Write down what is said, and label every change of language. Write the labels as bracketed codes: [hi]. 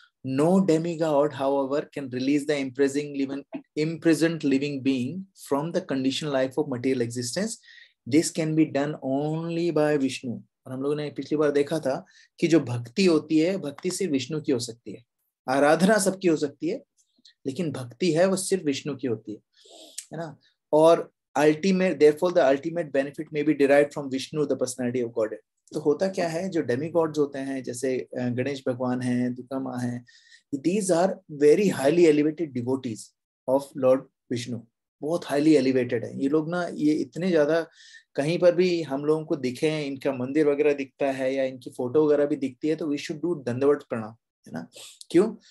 [en] No demigod, however, can release the imprisoned living being from the conditioned life of material existence. This can be done only by Vishnu. [hi] और हम लोगों ने पिछली बार देखा था कि जो भक्ति होती है, भक्ति सिर्फ विष्णु की हो सकती है। आराधना सबकी हो सकती है, लेकिन भक्ति है वो सिर्फ विष्णु की होती है ना। [en] और therefore the ultimate benefit may be derived from Vishnu, the personality of Godhead. [hi] तो होता क्या है, जो डेमीगॉड्स होते हैं जैसे गणेश भगवान हैं, दुर्गा माँ हैं, [en] these are very highly elevated devotees of Lord Vishnu. [hi] बहुत [en] highly elevated [hi] है ये लोग ना। ये इतने ज्यादा, कहीं पर भी हम लोगों को दिखे, इनका मंदिर वगैरह दिखता है या इनकी फोटो वगैरह भी दिखती है तो [en] we should do [hi] दंडवत प्रणाम, है ना। क्यों?